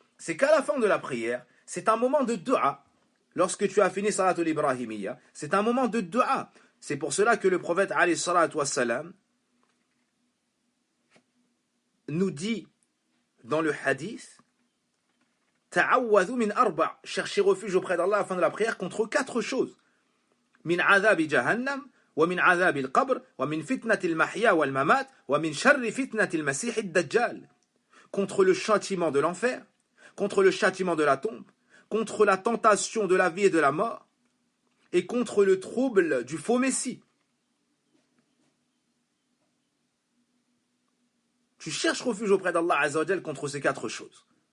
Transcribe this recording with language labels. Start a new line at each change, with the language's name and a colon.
French: C'est qu'à la fin de la prière, c'est un moment de dua. Lorsque tu as fini Salatul Ibrahimiyya, c'est un moment de dua. C'est pour cela que le prophète alayhi salatu wassalam nous dit dans le hadith,
Arabic: Ta'awwadhu min arba',
French: cherchez refuge auprès d'Allah à la fin de la prière contre 4 choses.
Arabic: Min adhabi jahannam, ومن عذاب القبر ومن فتنة المحيا والممات ومن شر فتنة المسيح الدجال.
French: Contre le châtiment de l'enfer, contre le châtiment de la tombe, contre la tentation de la vie et de la mort, et contre le trouble du faux Messie. Tu cherches refuge auprès d'Allah Azza wa Jal contre ces 4 choses.